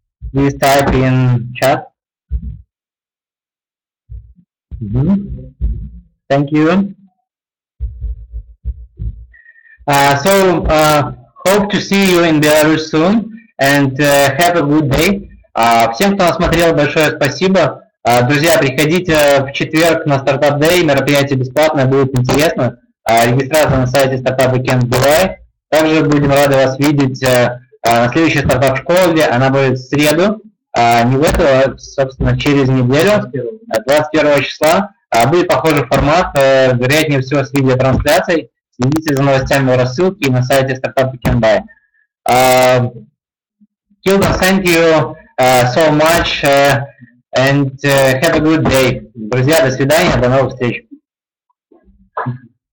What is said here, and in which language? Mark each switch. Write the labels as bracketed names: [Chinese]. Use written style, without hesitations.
[English] Please type in chat. Thank you. Hope to see you in Belarus soon, and have a good day. [Russian] Всем, кто нас смотрел, большое спасибо. Друзья, приходите в четверг на Startup Day, мероприятие бесплатное, будет интересно. Регистрация на сайте Startup-школы. Также будем рады вас видеть на следующей стартап-школе, она будет в среду, не в эту, а, собственно, через неделю, 21 числа. Будет похожий формат, вероятнее всего, с видеотрансляцией. Следите за новостями в рассылке и на сайте Startup-школы. [English] Kilton, thank you so much and have a good day. [Russian] Друзья, до свидания, до новых встреч.